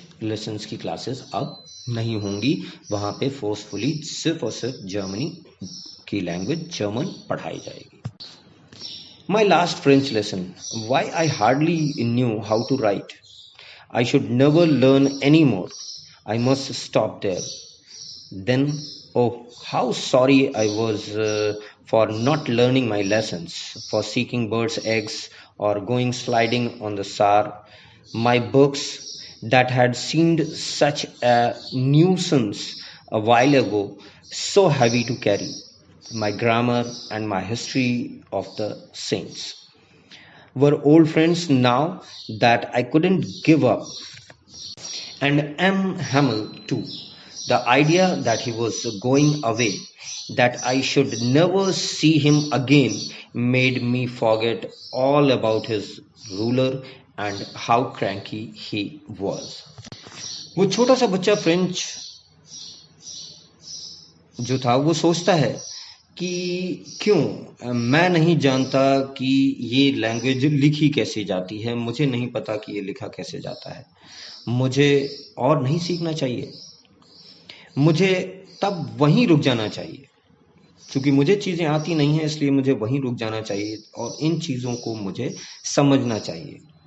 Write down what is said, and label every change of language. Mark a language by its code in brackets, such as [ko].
[hi] Lessons की classes अब नहीं होंगी, वहाँ पे फोर्सफुली सिर्फ और सिर्फ जर्मनी की लैंग्वेज जर्मन पढ़ाई जाएगी। [en] My last French lesson. Why I hardly knew how to write. I should never learn anymore. I must stop there. Then, oh, how sorry I was for not learning my lessons, for seeking birds' eggs or going sliding on the Saar. My books that had seemed such a nuisance a while ago, so heavy to carry. My grammar and my history of the saints were old friends now that I couldn't give up. And M. Hamel, too. The idea that he was going away, that I should never see him again, made me forget all about his ruler and how cranky he was. [hi] वो छोटा सा बच्चा French जो था वो सोचता है कि क्यों मैं नहीं जानता कि ये लैंग्वेज लिखी कैसे जाती है, मुझे नहीं पता कि ये लिखा कैसे जाता है, मुझे और नहीं सीखना चाहिए, मुझे तब वहीं रुक जाना चाहिए, क्योंकि मुझे चीज़ें आती नहीं हैं इसलिए मुझे वहीं रुक जाना चाहिए और इन चीज़ों को मुझे समझना चाहिए।